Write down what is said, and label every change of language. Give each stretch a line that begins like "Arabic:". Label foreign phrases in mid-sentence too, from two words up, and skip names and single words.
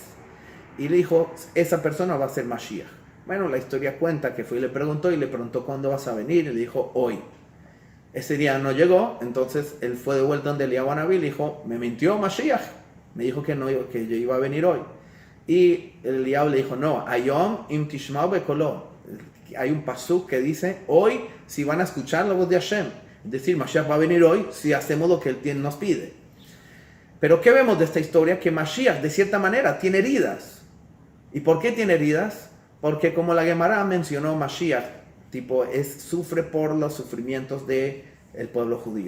Spanish: Y le dijo, esa persona va a ser Mashiach. Bueno, la historia cuenta que fue y le preguntó cuándo vas a venir, y le dijo, hoy. Ese día no llegó, entonces él fue de vuelta donde Eliyahu Hanaví y le dijo, me mintió Mashiach, me dijo que yo iba a venir hoy. Y Eliyahu le dijo, no,
Hebrew: היום אם תשמעו בקולו.
Spanish: Hay un pasuk que dice, hoy si van a escuchar la voz de Hashem, es decir, Mashiach va a venir hoy si hacemos lo que él nos pide. Pero ¿qué vemos de esta historia? Que Mashiach de cierta manera tiene heridas. ¿Y por qué tiene heridas? Porque como la Gemara mencionó, Mashiach sufre por los sufrimientos del pueblo judío.